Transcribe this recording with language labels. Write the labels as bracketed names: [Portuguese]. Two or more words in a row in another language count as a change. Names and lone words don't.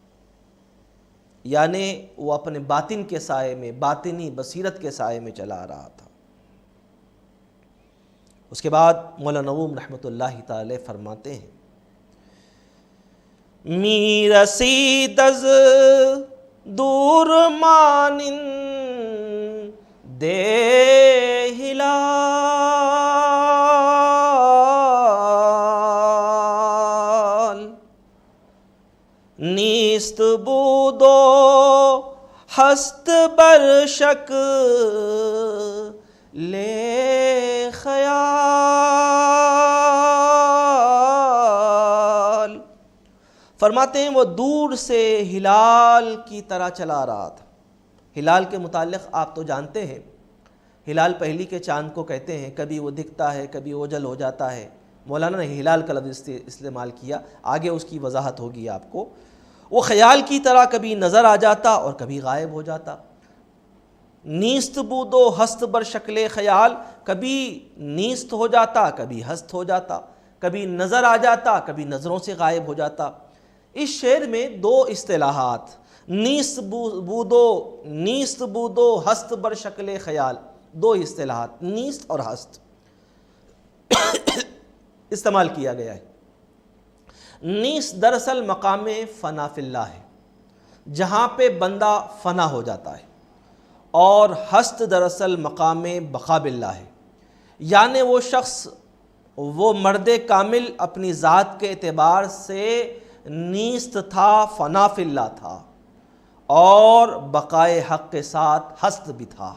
[Urdu] یعنی وہ اپنے باطن کے سائے میں، باطنی بصیرت کے سائے میں چلا رہا تھا۔ اس کے بعد مولانا نووم رحمۃ اللہ تعالی فرماتے ہیں، [Persian] می رسید از دور مانند ہلال، نیست بود و ہست بر شکل خیال۔ [Urdu] فرماتے ہیں وہ دور سے ہلال کی طرح چلا رہا تھا۔ ہلال کے متعلق آپ تو جانتے ہیں، ہلال پہلی کے چاند کو کہتے ہیں، کبھی وہ دکھتا ہے، کبھی اوجل ہو جاتا ہے۔ مولانا نے ہلال کا لفظ استعمال کیا، آگے اس کی وضاحت ہوگی آپ کو۔ وہ خیال کی طرح کبھی نظر آ جاتا اور کبھی غائب ہو جاتا۔ [Persian] نیست بود و ہست بر شکل خیال، [Urdu] کبھی نیست ہو جاتا، کبھی ہست ہو جاتا، کبھی نظر آ جاتا، کبھی نظروں سے غائب ہو جاتا۔ اس شعر میں دو اصطلاحات، [Persian] نیست بود و ہست بر شکل خیال، [Urdu] دو اصطلاحات نیست اور ہست استعمال کیا گیا ہے۔ نیست دراصل مقام [Arabic] فنا فی اللہ [Urdu] ہے، جہاں پہ بندہ فنا ہو جاتا ہے، اور ہست دراصل مقام [Arabic] بقا باللہ [Urdu] ہے، یعنی وہ شخص، وہ مرد کامل اپنی ذات کے اعتبار سے نیست تھا، [Arabic] فنا فی اللہ [Urdu] تھا، اور بقائے حق کے ساتھ ہست بھی تھا۔